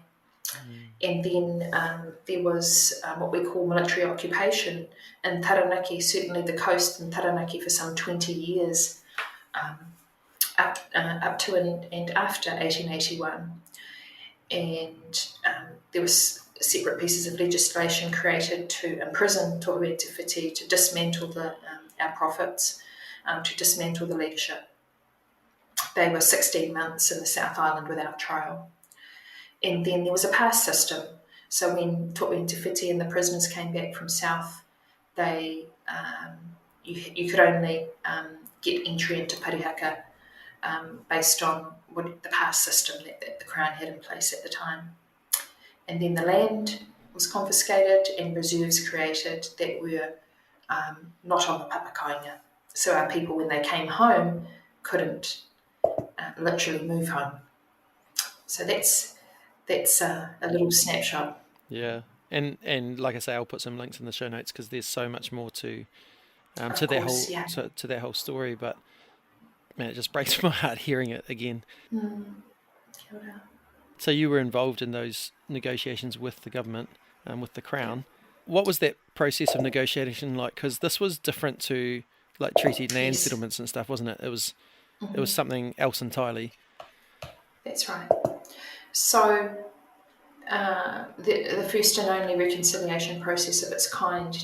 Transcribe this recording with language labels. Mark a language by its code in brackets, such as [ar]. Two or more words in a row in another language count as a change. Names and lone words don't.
[en] And then there was what we call military occupation in Taranaki, certainly the coast in Taranaki, for some 20 years, up to and after 1881. And there was separate pieces of legislation created to imprison tohu te whiti, to dismantle our profits, to dismantle the leadership. They were 16 months in the South Island without trial. And then there was a pass system. So when tohu te whiti and the prisoners came back from south, they you could only get entry into parihaka based on the pass system that the Crown had in place at the time. And then the land was confiscated and reserves created that were not on the papakainga. So our people, when they came home, couldn't literally move home. So that's a little snapshot. Yeah, and like I say, I'll put some links in the show notes, because there's so much more to that whole story. But man, it just breaks my heart hearing it again. [mi] Kia ora. [en] So you were involved in those negotiations with the government, with the Crown. What was that process of negotiation like? Because this was different to like treaty land settlements and stuff, wasn't it? It was something else entirely. That's right. So the first and only reconciliation process of its kind.